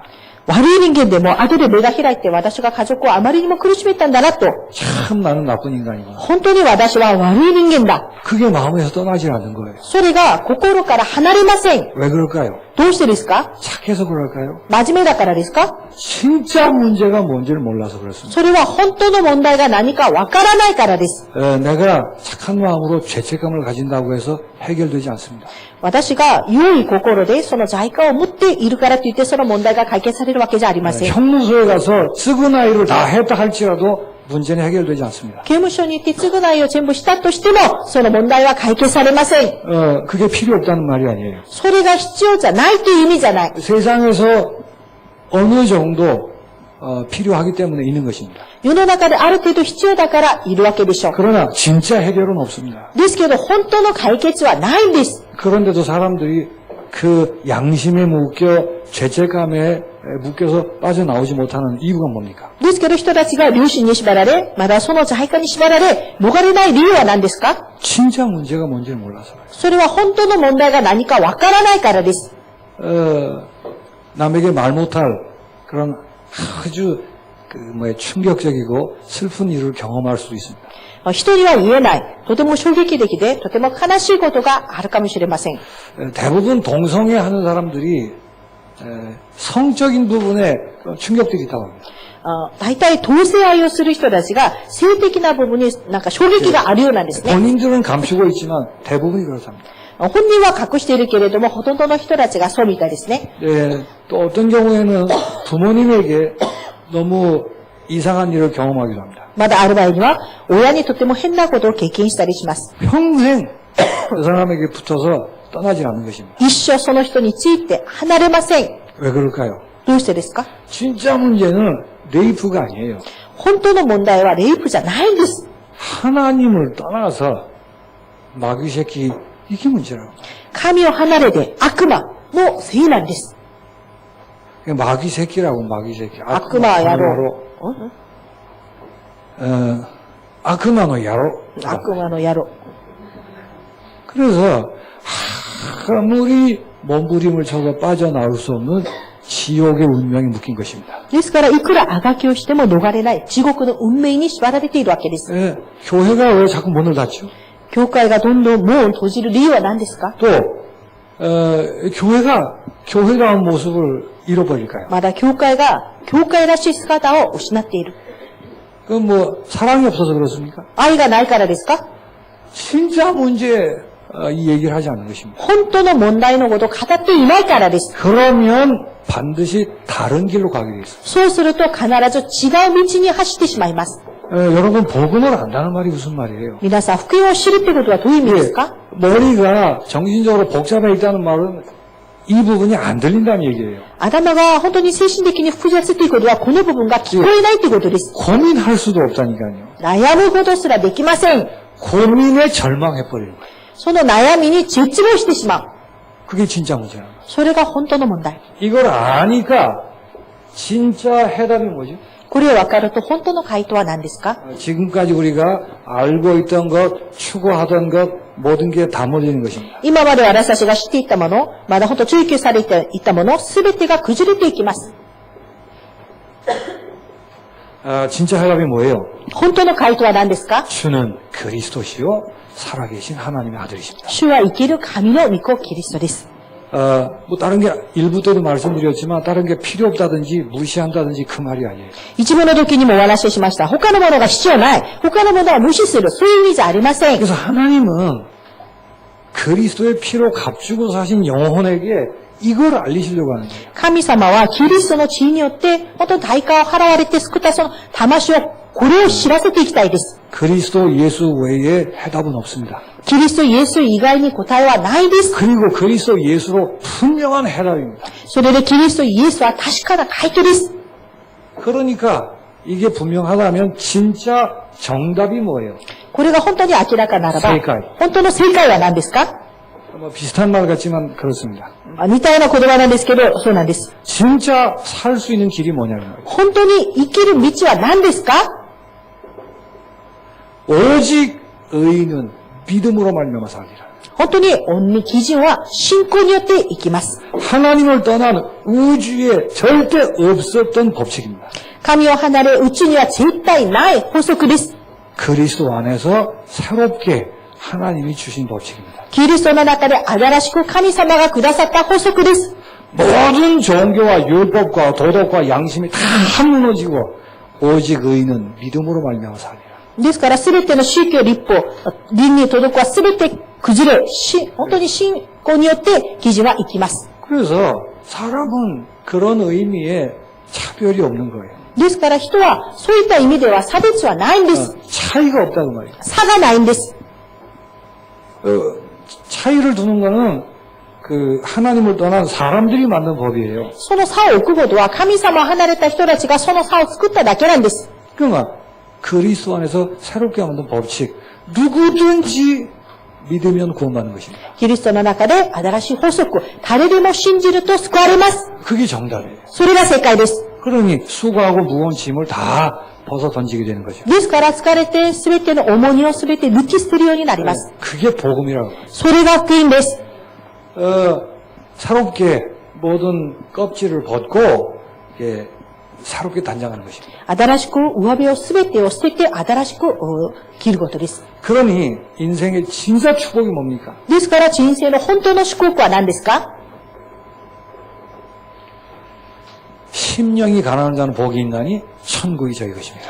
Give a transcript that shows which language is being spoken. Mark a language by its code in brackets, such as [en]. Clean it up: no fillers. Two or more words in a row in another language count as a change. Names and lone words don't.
[ja] 悪い人間でも後で目が開いて私が家族をあまりにも苦しめたんだなと。 [ko] 참 나는 나쁜 인간이구나. [ja] 本当に私は悪い人間だ。 [ko] 그게 마음에서 떠나질 않는 거예요. [ja] それが心から離れません。 [ko] 왜 그럴까요? [ja] どうしてですか？ [ko] 착해서 그럴까요? [ja] 真面目だからですか？ [ko] 진짜 문제가 뭔지를 몰라서 그렇습니다. [ja] それは本当の問題が何かわからないからです。 [ko] 내가 착한 마음으로 죄책감을 가진다고 해서 해결되지 않습니다. [ja] 私が良い心でその罪過を持っているからといってその問題が解決されるわけじゃありません。 [ko] 형무소에 가서償이를 다 했다 할지라도 문제는 해결되지 않습니다. [ja] 刑務所に行って償いを全部したとしてもその問題は解決されません。 [ko] 그게 필요 없다는 말이 아니에요. [ja] それが必要じゃないという意味じゃない。 [ko] 세상에서 어느 정도 필요하기 때문에 있는 것입니다. [ja] 世の中である程度必要だからいるわけでしょう。 [ko] 그러나 진짜 해결은 없습니다. [ja] ですけど本当の解決はないんです。 [ko] 그런데도 사람들이 그 양심에 묶여 죄책감에 묶여서 빠져나오지 못하는 이유가 뭡니까? [ja] ですけど人たちが良心に縛られ、まだその罪過に縛られ、逃れない理由は何ですか？ [ko] 진짜 문제가 뭔지를 몰라서요. [ja] それは本当の問題が何かわからないからです。 [ko] 남에게 말 못할 그런 아주 충격적이고 슬픈 일을 경험할 수도 있습니다. [ja] 人には言えない、とても衝撃的で、とても悲しいことがあるかもしれません。 [ko] 대부분 동성애 하는 사람들이 성적인 부분에 충격들이 있다고 합니다. [ja] 大体同性愛をする人たちが性的な部分になんか衝撃があるようなんですね。 [ko] 본인들은 감추고 있지만 대부분이 그렇답니다. [ja] 本人は隠しているけれども、ほとんどの人たちがそうみたいですね。 [ko] 또 어떤 경우에는 부모님에게 너무 이상한 일을 경험하기도 합니다. [ja] まだある場合には、親にとても変なことを経験したりします。 [ko] 평생 그 사람에게 붙어서 떠나지 않는 것입니다. [ja] 一生その人について離れません。 [ko] 왜 그럴까요? [ja] どうしてですか？ [ko] 진짜 문제는 레이프가 아니에요. [ja] 本当の問題はレイプじゃないんです。 [ko] 하나님을 떠나서 마귀 새끼 이게 문제라고. [ja] 神を離れて悪魔のせいなんです。 [ko] 마귀 새끼라고 마귀 새끼. 악마 야로. 악마의 야로. [ja] 악마 の野郎。 [ko] 그래서 아무리 몸부림을 쳐서 빠져나올 수 없는 지옥의 운명이 묶인 것입니다. [ja] ですから、いくらあがきをしても逃れない地獄の運命に縛られているわけです。 [ko] 교회가 왜 자꾸 문을 닫죠? [ja] 教会がどんどん門を閉じる理由は何ですか？ [ko] 또 교회다운 모습을 잃어버릴까요? [ja] まだ教会が教会らしい姿を失っている。 [ko] 그건 뭐 사랑이 없어서 그렇습니까? [ja] 愛がないからですか？ [ko] 진짜 문제 이 얘기를 하지 않는 것입니다. [ja] 本当の問題のことを語っていないからです。 [ko] 그러면 반드시 다른 길로 가게 돼 있어요. [ja] そうすると必ず違う道に走ってしまいます。 [ko] 여러분 복음을 안다는 말이 무슨 말이에요? [ja] 皆さん、福音を知るってことはどういう意味ですか？ [ko] 머리가 정신적으로 복잡해 있다는 말은 이 부분이 안 들린다는 얘기예요. [ja] 頭が本当に精神的に複雑っていうことはこの部分が聞こえないってことです。 [ko] 고민할 수도 없다니까요. [ja] 悩むことすらできません。 [ko] 고민에 절망해버리는 거예요. [ja] その悩みに絶望してしまう。 [ko] 그게 진짜 문제예요. [ja] それが本当の問題。 [ko] 이걸 아니까 진짜 해답이 뭐죠? [ja] これを分かると本当の回答は何ですか？ [ko] 지금까지 우리가 알고 있던 것, 추구하던 것, 모든 게 다 무너지는 것입니다. [ja] 今まで私たちが知っていたもの、まだ本当追求されていたもの、すべてが崩れていきます。 [ko] 진짜 해답이 뭐예요? [ja] 本当の回答は何ですか？ [ko] 주는 그리스도시요 살아계신 하나님의 아들이십니다. [ja] 主は生きる神の御子キリストです。 [ko] 뭐 다른 게 일부 때도 말씀드렸지만 다른 게 필요 없다든지 무시한다든지 그 말이 아니에요. [ja] 一部の時にもお話ししました。他のものが必要ない。他のものは無視する。そういう意味じゃありません。 [ko] 그래서 하나님은 그리스도의 피로 값주고 사신 영혼에게 이걸 알리시려고 하는 거예요. [ja] 神様はキリストの血によって本当に代価を払われて救ったその魂をこれを知らせていきたいです。 [ko] 그리스도 예수 외에 해답은 없습니다. [ja] キリストイエス以外に答えはないです。 [ko] 그리고 그리스도 예수로 분명한 해답입니다. [ja] それでキリストイエスは確かな回答です。 [ko] 그러니까 이게 분명하다면 진짜 정답이 뭐예요? [ja] これが本当に明らかならば正解、本当の正解は何ですか？ [ko] 뭐 비슷한 말 같지만 그렇습니다. [ja] 似たような言葉なんですけど、そうなんです。 [ko] 진짜 살 수 있는 길이 뭐냐면 말이에요. [ja] 本当に生きる道は何ですか？ [ko] 오직 의인은 믿음으로 말미암아 살리라. [ja] 本当に恩基準は信仰によって生きます。 [ko] 하나님을 떠난 우주에 절대 없었던 법칙입니다. [ja] 神を離れ宇宙には絶対ない法則です。 [ko] 그리스도 안에서 새롭게 하나님이 주신 법칙입니다. [ja] キリストの中で新しく神様がくださった法則です。 [ko] 모든 종교와 율법과 도덕과 양심이 다 무너지고 오직 의인은 믿음으로 말미암아 살리라. [ja] ですから全ての宗教立法、倫理道徳は全て崩れ、本当に信仰によって基準は生きます。 [ko] 그래서 사람은 그런 의미에 차별이 없는 거예요. [ja] ですから人はそういった意味では差別はないんです。 [ko] 차이가 없다고 말이에요. [ja] 差がないんです。 [ko] 차이를 두는 거는 그 하나님을 떠난 사람들이 만든 법이에요. [ja] その差を置くことは神様を離れた人たちがその差を作っただけなんです。 [ko] 그러니까 그리스도 안에서 새롭게 만든 법칙 누구든지 믿으면 구원받는 것입니다. [ja] キリストの中で新しい法則、誰でも信じると救われます。 [ko] 그게 정답이에요. [ja] それが正解です。 [ko] 그러니 수고하고 무거운 짐을 다 벗어 던지게 되는 거죠. [ja] ですから疲れて全ての重荷を全て抜き捨てるようになります。 [ko] 그게 복음이라고. [ja] それが福音です。 [ko] 새롭게 모든 껍질을 벗고 새롭게 단장하는 것입니다. [ja] 新しく上辺を全てを捨てて新しく切ることです。 [ko] 그러니 인생의 진짜 축복이 뭡니까? [ja] ですから人生の本当の祝福は何ですか？ [ko] 심령이 가난한 자는 복이 있나니 천국이 저희 것입니다.